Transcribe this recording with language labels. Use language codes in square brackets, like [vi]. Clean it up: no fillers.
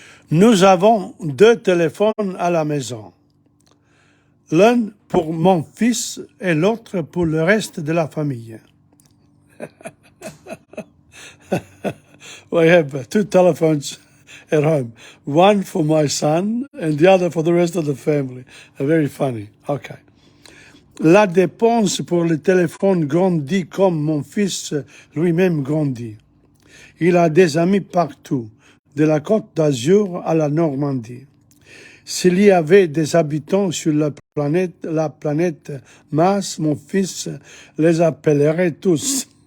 [fr] Nous avons 2 téléphones à la maison. L'un pour mon fils et l'autre pour le reste de la famille. [en] I have 2 telephones at home. One for my son and the other for the rest of the family. Very funny. Okay. [fr] La dépense pour le téléphone grandit comme mon fils lui-même grandit. Il a des amis partout, de la Côte d'Azur à la Normandie. S'il y avait des habitants sur la planète Mars, mon fils les appellerait tous.